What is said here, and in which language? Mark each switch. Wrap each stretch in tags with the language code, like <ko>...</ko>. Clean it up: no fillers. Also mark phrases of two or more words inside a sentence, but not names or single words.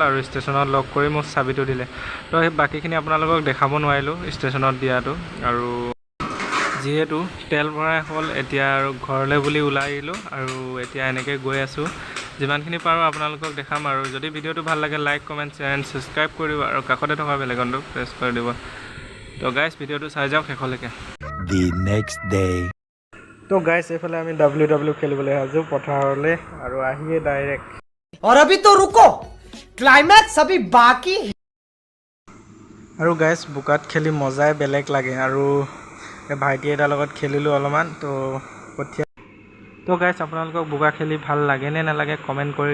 <as>আৰু ষ্টেচনত লক কৰি মোক চাবিটো দিলে তো সেই বাকীখিনি আপোনালোকক দেখাব নোৱাৰিলোঁ ষ্টেচনত দিয়াটো আৰু যিহেতু তেল ভৰাই হ'ল এতিয়া আৰু ঘৰলৈ বুলি ওলাই আহিলোঁ আৰু এতিয়া এনেকৈ গৈ আছোঁ যিমানখিনি পাৰোঁ আপোনালোকক দেখাম আৰু যদি ভিডিঅ'টো ভাল লাগে</as> <en>like comment share and subscribe</en> <as>কৰিব আৰু কাষতে থকা বেল আইকনটো প্ৰেছ কৰি দিব তো গাইজ ভিডিঅ'টো চাই যাওক শেষলৈকে</as> <en>The next day.</en> <as>তো গাইজ এইফালে আমি WW খেলিবলৈ সাজু পথাৰলৈ আৰু আহিয়ে ডাইৰেক্ট</as> <hi>और अभी तो रुको क्लाइमैक्स अभी बाकी</hi> <as>আৰু গাইজ বোকাত খেলি মজাই বেলেগ লাগে আৰু ভাইটি এটাৰ লগত খেলিলোঁ অলপমান তো কঠীয়া তো গাইজ আপোনালোকক বোকা খেলি ভাল লাগে নে নালাগে কমেণ্ট কৰি</as>